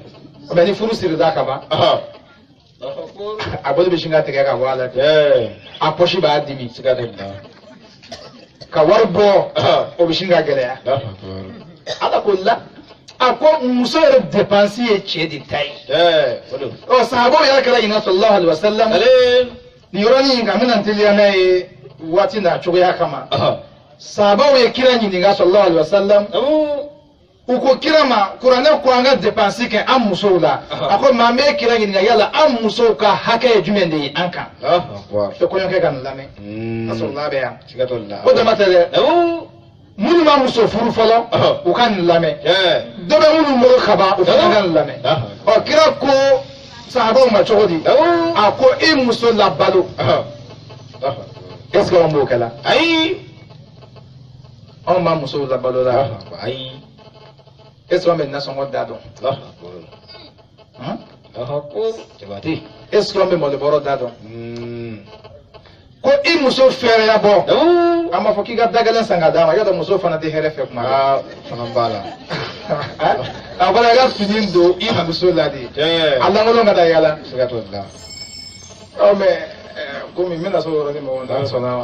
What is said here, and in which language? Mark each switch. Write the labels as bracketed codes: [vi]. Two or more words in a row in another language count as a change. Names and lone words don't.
[bm] mais ni furu sirila ka ban a bolo bɛ sin ka tigɛ ka bɔ a la a pɔsi b'a dimi siga t'o la ka wari bɔ o bɛ sin ka gɛlɛya ala ko la a ko muso yɛrɛ dépense ye cɛ de ta ye sahabaw yɛrɛ kɛra ɲininka [ar] صلى الله عليه وسلم [bm] nin yɔrɔnin kan n bɛna teliya n'a ye waati n'a cogoya kama sahabaw ye kira ɲininka [ar] صلى الله عليه وسلم [bm] u ko kira ma kuranɛ ko an ka dépense kɛ an musow la a ko maa bɛ kira ɲininka yala an musow ka hakɛ ye jumɛn de ye an kan fɛ kɔɲɔkɛ ka nin lamɛn rasulullah bɛ yan o dama tɛ dɛ minnu ma muso furu fɔlɔ u ka nin lamɛn dɔ bɛ minnu bolo kaban u fana ka nin lamɛn kira ko sahabaw ma cogo di a ko i muso labalo [fr] est ce que [bm] anw b'o kɛ la ayi anw ma musow labalo la ayi [fr] est ce que [bm] an bɛ nasɔngɔ da dɔn jabate [fr] est ce que [bm] an bɛ malobɔrɔ da dɔn ko i muso fɛrɛya bɔ an b'a fɔ k'i ka da gɛlɛn san ka d'a ma i y'a dɔn muso fana tɛ hɛrɛ fɛ kuma fana b'a la a fɔra i ka fini don i muso la de a lankolon ka da yala siga t'o la mais komi n bɛna so yɔrɔnin ma n'ala sɔnna ma